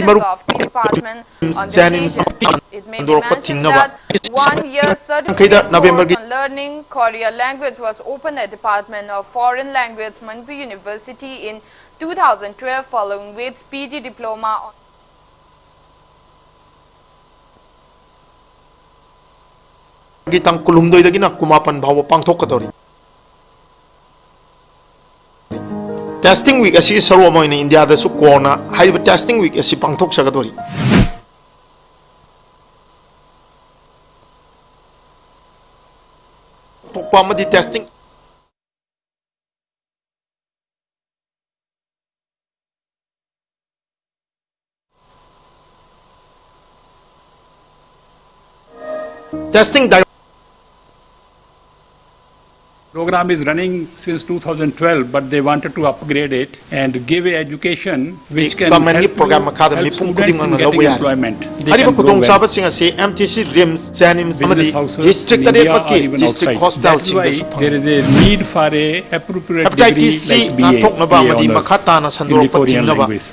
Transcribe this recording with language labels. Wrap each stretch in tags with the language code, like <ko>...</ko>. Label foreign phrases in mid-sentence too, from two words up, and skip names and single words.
<en>students of the department on the occasion. It may be mentioned that 1 year certificate course on learning Korean language was opened at Department of Foreign Language, Manipur University in 2012, following with PG diploma on</en> <mni>tang kulumdoi dagi na kumapan bawa pangthok kadori.</mni> <en>Testing week</en> <mni>asi sarwa mo in India da su</mni> <en>corona high testing week</en> <mni>asi pangthok sa kadori. Tokpa ma di testing</mni> <en>Program is running since 2012, but they wanted to upgrade it and give a education which can help students in getting employment. They can grow well. MTC RIMS, JANIMS, district district hostel. That's why there is a need for a appropriate degree like BA honors in the Korean language.</en>